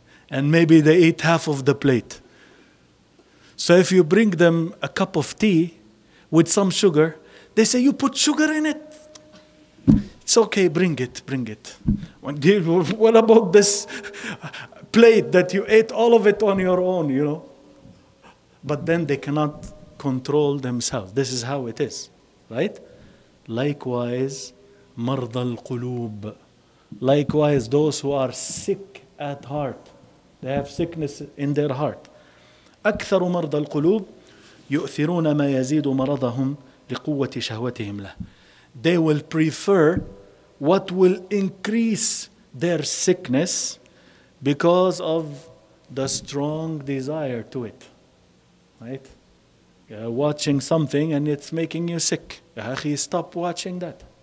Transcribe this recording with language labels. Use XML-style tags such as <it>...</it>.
<en>And maybe they eat half of the plate. So if you bring them a cup of tea with some sugar, they say, you put sugar in it? It's okay, bring it. What about this plate that you ate all of it on your own, you know? But then they cannot control themselves. This is how it is, right? Likewise,</en> <ar>مرضى القلوب.</ar> <en>Likewise, those who are sick at heart. They have sickness in their heart.</en> <ar>أكثر مرضى القلوب يؤثرون ما يزيد مرضهم لقوة شهوتهم له.</ar> <en>They will prefer what will increase their sickness because of the strong desire to it. Right? You're watching something and it's making you sick. Ya akhi, stop watching that.</en>